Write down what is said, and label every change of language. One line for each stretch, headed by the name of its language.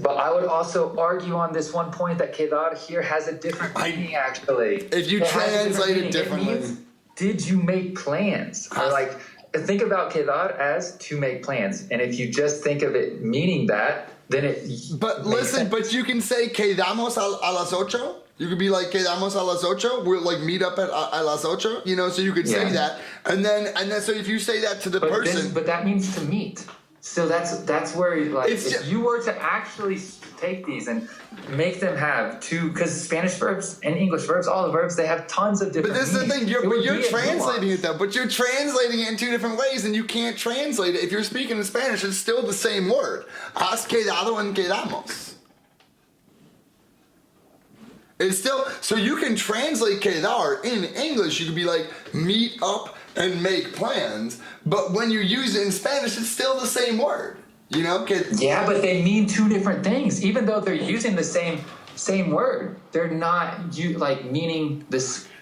English: But I would also argue on this one point that quedar here has a different meaning, actually. If you translate it differently. It means, did you make plans? Or like, think about quedar as to make plans. And if you just think of it meaning that, then it But listen, sense. But you can say
Spanish: quedamos a las ocho.
English: You could be like,
Spanish: quedamos a las ocho.
English: We'll like meet up at
Spanish: a las ocho,
English: you know, so you could say that. And then so if you say that to the person. But that means to meet. So that's where, like, if you were to actually take these and make them have two, because Spanish verbs and English verbs, all the verbs, they have tons of different meanings. But this is the thing, you're translating it though, but you're translating it in two different ways, and you can't translate it. If you're speaking in Spanish, it's still the same word.
Spanish: Has quedado and quedamos.
English: It's still, so you can translate quedar in English, you could be like, meet up and make plans, but when you use it in Spanish, it's still the same word, you know? Yeah, but they mean two different things. Even though they're using the same word, they're not meaning this.